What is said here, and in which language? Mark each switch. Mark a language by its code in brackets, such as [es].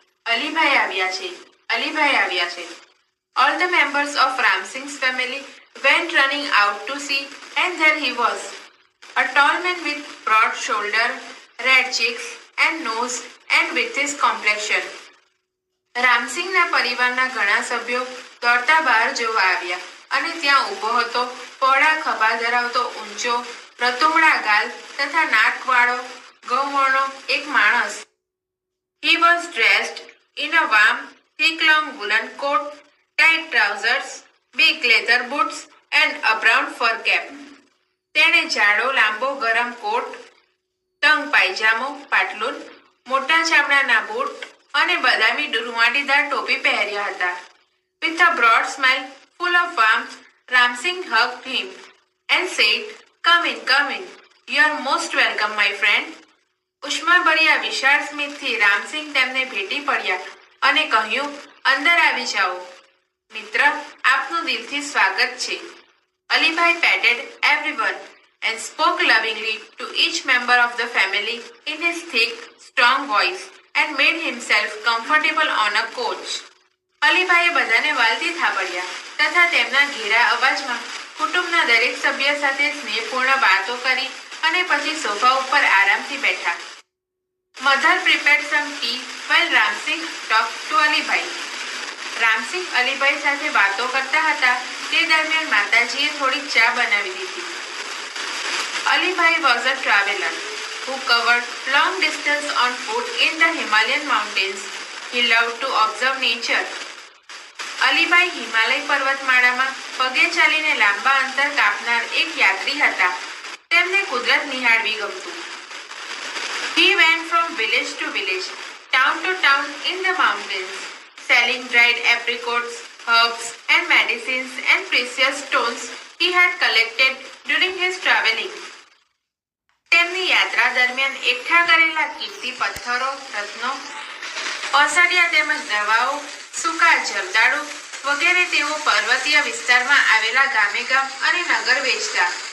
[gu] અલીભાઈ આવ્યા છે, અલીભાઈ આવ્યા છે. [en] All the members of Ram Singh's family went running out to see, and there he was, a tall man with broad shoulder, red cheeks and nose, and with his complexion. [gu] રામસિંહના પરિવારના ઘણા સભ્યો દોડતા બહાર જોવા આવ્યા અને ત્યાં ઊભો હતો પહોળા ખભા ધરાવતો ઊંચો રતુમડા ગાલ તથા નાકવાળો ગૌવર્ણો એક માણસ. [en] He was dressed in a warm, thick long woolen coat, tight trousers, big leather boots and a brown fur cap. [gu] તેણે જાડો લાંબો ગરમ કોટ, તંગ પાયજામો પાટલુન, મોટા ચામડાના બૂટ અને બદામી રૂંવાટીદાર ટોપી પહેર્યા હતા. [en] With a broad smile full of warmth, Ramsingh hugged him and said, "Come in, come in. You are most welcome, my friend." [gu] ઉષ્માભર્યા વિશાળ સ્મિતથી રામસિંહ તેમને ભેટી પડ્યા અને કહ્યું, અંદર આવી જાઓ. મિત્ર, આપનું દિલથી સ્વાગત છે. [en] Alibhai patted everyone and spoke lovingly to each member of the family in his thick, strong voice and made himself comfortable on a couch. [gu] અલીભાઈએ બધાને વાલથી થાબડ્યા તથા તેમના ઘેરા અવાજમાં કુટુંબના દરેક સભ્ય સાથે સ્નેહપૂર્ણ વાતો કરી અને પછી સોફા ઉપર આરામથી બેઠા. [en] Mother prepared some tea while Ramsingh talked to Alibhai. [gu] Ramsinh Alibhai સાથે વાતો કરતા હતા તે દરમિયાન માતાજીએ થોડી ચા બનાવી દીધી. [en] Alibhai was a traveler who covered long distance on foot in the Himalayan mountains. He loved to observe nature. [gu] Alibhai Himalaya પર્વતમાળામાં પગે ચાલીને લાંબા અંતર કાપનાર એક યાત્રી હતા. તેમને કુદરત નિહાળવી ગમતું. [en] He went from village to village, town to town in the mountains, selling dried apricots, herbs and medicines and precious stones he had collected during his travelling. [gu] તેમની યાત્રા દરમિયાન એકઠા કરેલા કિંમતી પથ્થરો, રત્નો, ઔષધિયા તેમજ દવાઓ, સૂકા જરદાળુ વગેરે તેઓ પર્વતીય વિસ્તારમાં આવેલા ગામે ગામ અને નગર વેચતા.